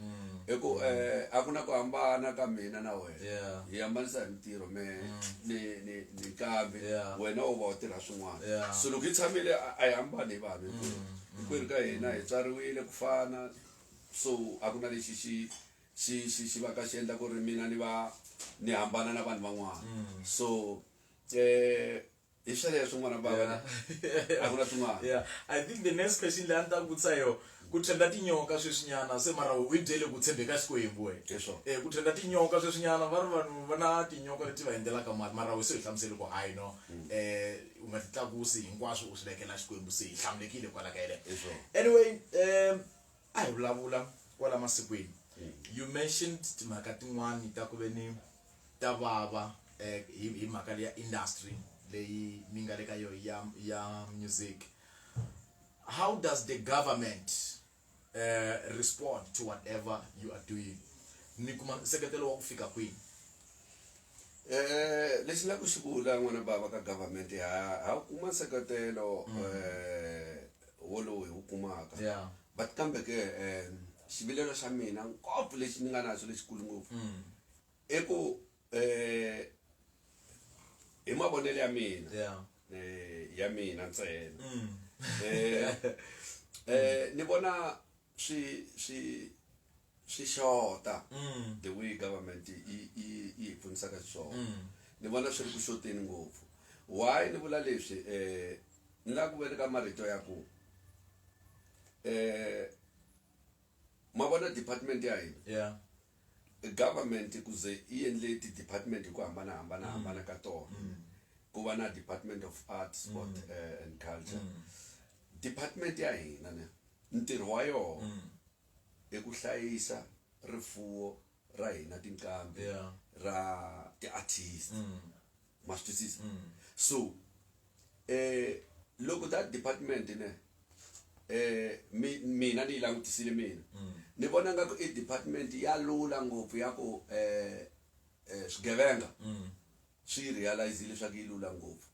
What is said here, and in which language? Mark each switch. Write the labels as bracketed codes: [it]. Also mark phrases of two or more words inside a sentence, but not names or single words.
[ts] hi ku a ku na ku hambana ka mina na wena hi hambanisa hi mintirho ni nkambi wena u va u tirha swin'wana so loko hi tshamile a hi hambani hi vanhu hinkwerhu ka hina hi tswariwile ku fana so a ku na lexi xi va ka xi endla ku ri mina ni hambana na vanhu van'wana so hi sweleswo n'wana bava a ku na swin'wana. [en] Yeah, I think the next question [ts] leyi a ni ta ku vutisa yo ku trenda tinyoka sweswinyana se mara u byele ku tshembeka Xikwembu we ku trenda tinyoka sweswinyana va ri vanhu va na tinyoka leti va endlelaka mali mara we se hi hlamuseli ku hayi no u nga ti tlakusi hinkwaswo u swi vekela Xikwembu se hi hlamulekile kwala ka yena. Anyway a hi vulavula kwala masikwini [en] you mentioned [ts] timhaka tin'wani ta ku ve ni ta vava hi mhaka ya industry leyi mi nga le ka yo ya music. [en] How does the government respond to whatever you are doing? [ts] Ni kuma seketelo wa ku fika kwini? Lexi la ku xi vula n'wana bava ka government ha kuma seketelo wolowo hi wu kumaka. Yeah. But kambe ke xivilelo xa mina ngopfu lexi ni nga na xo lexikulu ngopfu i ku hi mavonelo ya mina ya mina ntsena ni vona swi xota [en] the way government [ts] yi pfunisaka xiswona. Ni vona swi ri ku xoteni ngopfu. Why ni vula leswi ni la ku veka marito ya ku ma vona department ya hina government kuze yi endle ti department hi ku hambana ka tona. Ku va na [en] department of art, sport and culture. [ts] Department ya hina ne ntirho wa yona i ku hlayisa rifuwo ra hina tinkambi ra ti artists ma swi twisisa. So loko [en] that department [ts] ne mina ni langutisile mina ni vona nga ku i department ya lula ngopfu ya ku swigevenga swi realize leswaku yi lula ngopfu.